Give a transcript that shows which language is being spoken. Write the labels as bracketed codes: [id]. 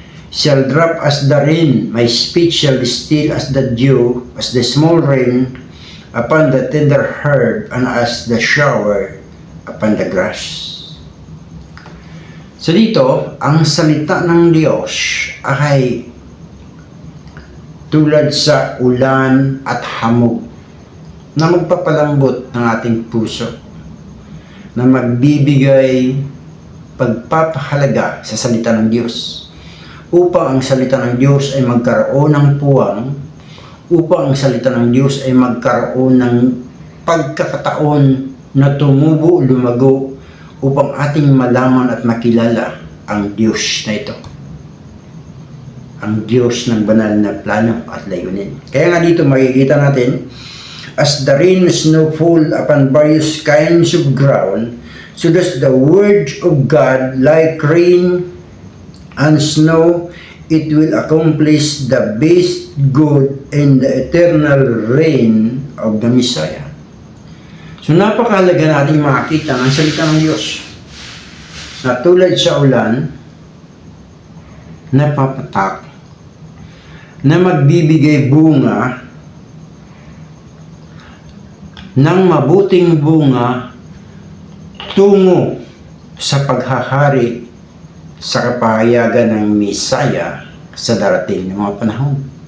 [en] shall drop as the rain, my speech shall distill as the dew, as the small rain upon the tender herb, and as the shower upon the grass. [tl] So dito, ang salita ng Diyos ay tulad sa ulan at hamog na magpapalambot ng ating puso, na magbibigay pagpapahalaga sa salita ng Diyos, upang ang salita ng Diyos ay magkaroon ng puwang, upang ang salita ng Diyos ay magkaroon ng pagkakataon na tumubo, lumago, upang ating malaman at makilala ang Diyos na ito, ang Diyos ng banal na plano at layunin. Kaya nga dito makikita natin, [en] as the rain and snow fall upon various kinds of ground, so does the word of God, like rain and snow, it will accomplish the best good and the eternal reign of the Messiah. [tl] So napakahalaga natin makita ang salita ng Diyos na tulad sa ulan, napapatak, na magbibigay bunga ng mabuting bunga tungo sa paghahari sa kapahayagan ng Misaya sa darating ng mga panahon.